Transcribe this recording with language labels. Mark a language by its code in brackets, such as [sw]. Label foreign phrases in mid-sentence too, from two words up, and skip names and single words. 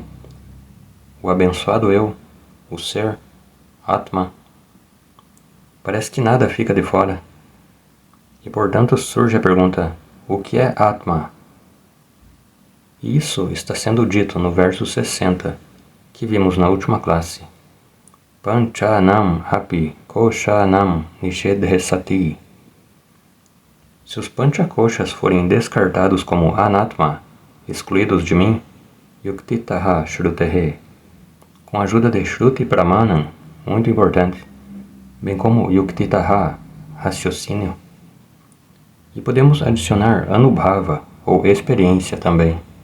[pt] O abençoado eu? O ser? Atma? Parece que nada fica de fora. E portanto surge a pergunta: o que é Atma? E isso está sendo dito no verso 60, que vimos na última classe. [sa] Panchanam api koshanam nishedhe sati. [pt] Se os panchakoshas forem descartados como Anatma, excluídos de mim, [sa] yuktitaha shrutehe, [pt] com a ajuda de [sa] Shruti Pramanam, [pt] muito importante, bem como yuktitaha, raciocínio, e podemos adicionar anubhava, ou experiência também.